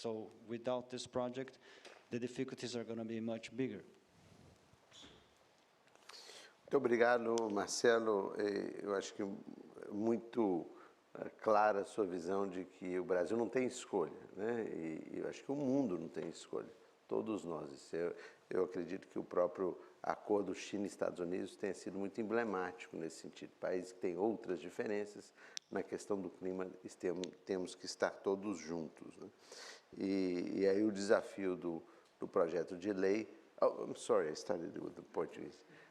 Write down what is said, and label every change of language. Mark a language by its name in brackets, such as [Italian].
[English] So without this project, the difficulties are going to be much bigger. [Portuguese] Muito obrigado, Marcelo. Eu acho que muito clara a sua visão de que o Brasil não tem escolha, né? E eu acho que o mundo não tem escolha, todos nós. Eu acredito que o próprio acordo China e Estados Unidos tenha sido muito emblemático nesse sentido. Países que têm outras diferenças na questão do clima, temos que estar todos juntos, né? E aí o desafio do projeto de lei. [English] Oh, I'm sorry, I started with the Portuguese.